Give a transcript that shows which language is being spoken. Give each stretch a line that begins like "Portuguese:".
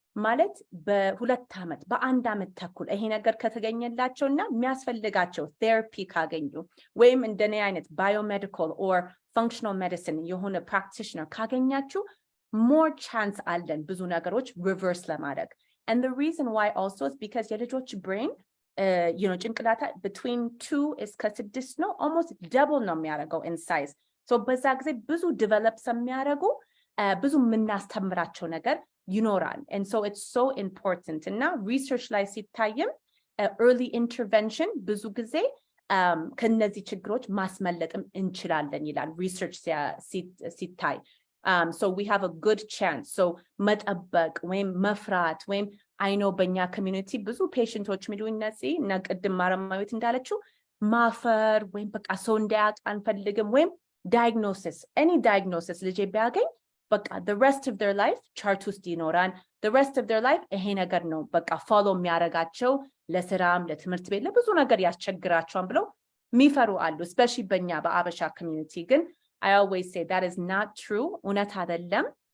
Amharic: ማለት በሁለት ዓመት በአንድ ዓመት ተኩል ይሄ ነገር ከተገኘላቸውና የሚያስፈልጋቸው ቴራፒ ካገኙ ወይም እንደኔ አይነት ባዮሜዲካል ኦር
English: functional medicine
Amharic: የሆነ
English: practitioner
Amharic: ካገኛችሁ
English: more chance
Amharic: አለን ብዙ ነገሮች
English: reverse
Amharic: ለማድረግ.
English: And the reason why also is because
Amharic: የልጆች
English: brain
Amharic: ጭንቅላታ
English: between 2
Amharic: እስከ
English: 6
Amharic: ነው,
English: almost double
Amharic: ነው የሚያደርገው
English: in size. So
Amharic: በዛ ጊዜ ብዙ develop የሚያደርጉ ብዙ የምናስተምራቸው ነገር ይኖራል.
English: And so it's so important.
Amharic: እና research ላይ ሲታይም
English: early intervention
Amharic: ብዙ ጊዜ ከነዚህ ችግሮች ማስመለጥም እንችላለን ይላል research ሲታይ.
English: So we have a good chance.
Amharic: So መጠበቅ ወይም መፍራት ወይም
English: I know
Amharic: በእኛ community ብዙ ፔሽንቶች ሚሉኝ ነፂ እና ቅድም ማረማዊት እንዳለችው ማፈር ወይም በቃ ሰው እንዲያውቅ አንፈልግም ወይም diagnosis, any diagnosis ልጄ ቢያገኝ በቃ
English: the rest of their life chart
Amharic: ውስጥ ይኖራል.
English: the rest of their life
Amharic: ይሄ ነገር ነው በቃ
English: follow
Amharic: የሚያደርጋቸው ለስራም ለትምህርት ቤት ለብዙ ነገር ያስቸግራቸዋል ብለው የሚፈሩ አሉ, especially በእኛ በአበሻ community. ግን
English: I always say that is not true.
Amharic: እውነት አይደለም.